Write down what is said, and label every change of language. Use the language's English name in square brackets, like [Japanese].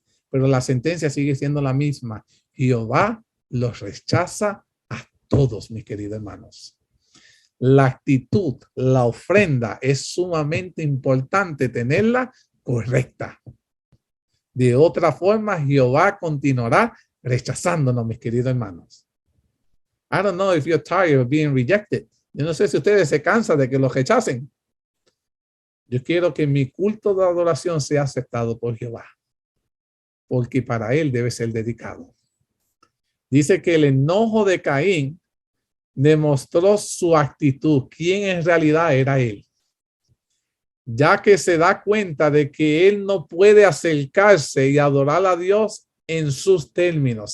[Spanish] Pero la sentencia sigue siendo la misma. Jehová los rechaza a todos, mis queridos hermanos. La actitud, la ofrenda es sumamente importante tenerla correcta. De otra forma, Jehová continuará rechazándonos, mis queridos hermanos. [English] I don't know if you're tired of being rejected. [Spanish] Yo no sé si ustedes se cansan de que los rechacen. Yo quiero que mi culto de adoración sea aceptado por Jehová, porque para él debe ser dedicado. Dice que el enojo de Caín demostró su actitud, quién en realidad era él, ya que se da cuenta de que él no puede acercarse y adorar a Dios en sus términos.